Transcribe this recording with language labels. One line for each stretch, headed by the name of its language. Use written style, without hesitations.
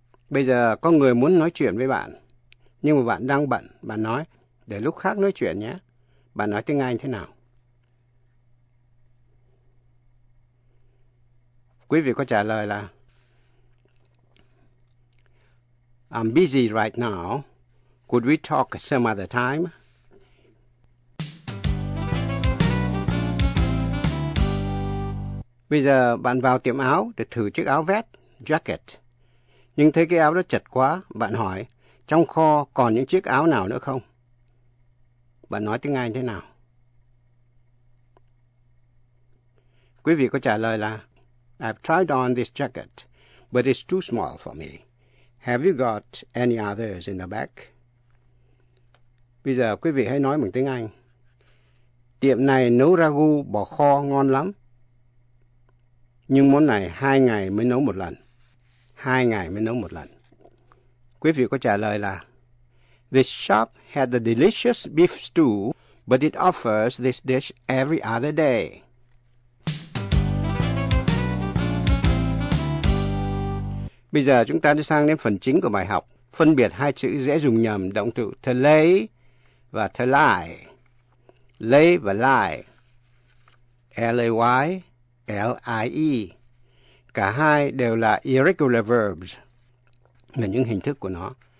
Vietnamese: Bây giờ có người muốn nói chuyện với bạn, nhưng mà bạn đang bận. Bạn nói, để lúc khác nói chuyện nhé. Bạn nói tiếng Anh thế nào? Quý vị có trả lời là
English: I'm busy right now. Could we talk some other time?
Vietnamese: Bây giờ bạn vào tiệm áo để thử chiếc áo vest, jacket. Nhưng thấy cái áo đó chật quá, bạn hỏi, trong kho còn những chiếc áo nào nữa không? Bạn nói tiếng Anh thế nào? Quý vị có trả lời là,
English: I've tried on this jacket, but it's too small for me. Have you got any others in the back?
Vietnamese: Bây giờ quý vị hãy nói bằng tiếng Anh. Tiệm này nấu ragu bò kho ngon lắm. Nhưng món này 2 ngày mới nấu một lần. 2 ngày mới nấu một lần. Quý vị có trả lời là
English: This shop had the delicious beef stew, but it offers this dish every other day.
Vietnamese: Bây giờ chúng ta đi sang đến phần chính của bài học. Phân biệt hai chữ dễ dùng nhầm động từ to lay và to lie. Lay và lie. L-A-Y. L-I-E. Cả hai đều là irregular verbs, là những hình thức của nó.